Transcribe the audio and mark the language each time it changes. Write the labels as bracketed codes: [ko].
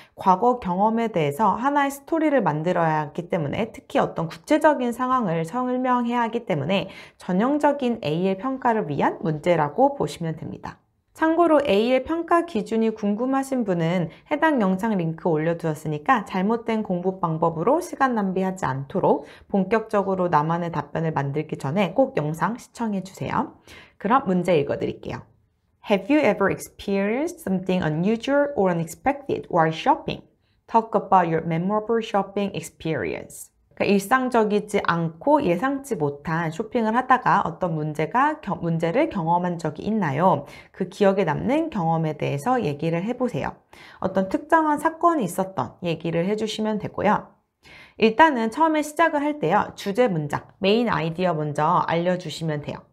[ko] 과거 경험에 대해서 하나의 스토리를 만들어야 하기 때문에 특히 어떤 구체적인 상황을 설명해야 하기 때문에 전형적인 A의 평가를 위한 문제라고 보시면 됩니다. 참고로 A의 평가 기준이 궁금하신 분은 해당 영상 링크 올려두었으니까 잘못된 공부 방법으로 시간 낭비하지 않도록 본격적으로 나만의 답변을 만들기 전에 꼭 영상 시청해주세요. 그럼 문제 읽어드릴게요. [en] Have you ever experienced something unusual or unexpected while shopping? Talk about your memorable shopping experience. [ko] 그러니까 일상적이지 않고 예상치 못한 쇼핑을 하다가 어떤 문제를 경험한 적이 있나요? 그 기억에 남는 경험에 대해서 얘기를 해보세요. 어떤 특정한 사건이 있었던 얘기를 해주시면 되고요. 일단은 처음에 시작을 할 때요. 주제 문장, 메인 아이디어 먼저 알려주시면 돼요.